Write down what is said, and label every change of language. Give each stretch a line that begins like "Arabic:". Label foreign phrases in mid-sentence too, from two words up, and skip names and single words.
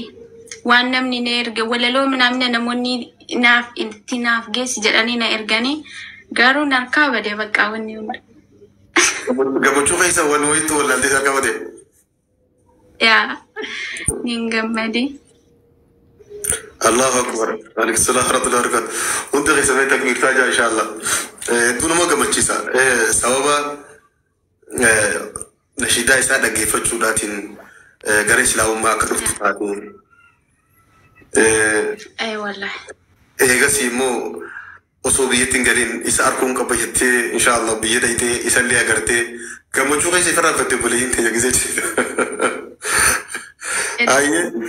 Oromo: Waan namni na erge walaloo namni namoonni itti naaf geessi jedhanii na erganii garuu na harkaa badee bakka wanni hunda. Gammachuu keessa waan wayiitu wallaaltee harkaa badee. Nin gammadee.
Arabic: الله أكبر. عليه السلام ورحمة الله وبركاته.
Oromo: Hundi keessa takbiir taajaa inshallah. Hedduu nama gammachiisa. Sababa nashiidaa isaa dhaggeeffachuudhaatiin gara islaamummaa akka dhuftu taateen. Wallahi. Eegas immoo osoo biyyattiin galiin isa arguun qaba jettee inshallah biyya dhayitee isallee agartee gammachuu keessa ifa raaffattee buleeyyiin ta'e gisee Ayyee.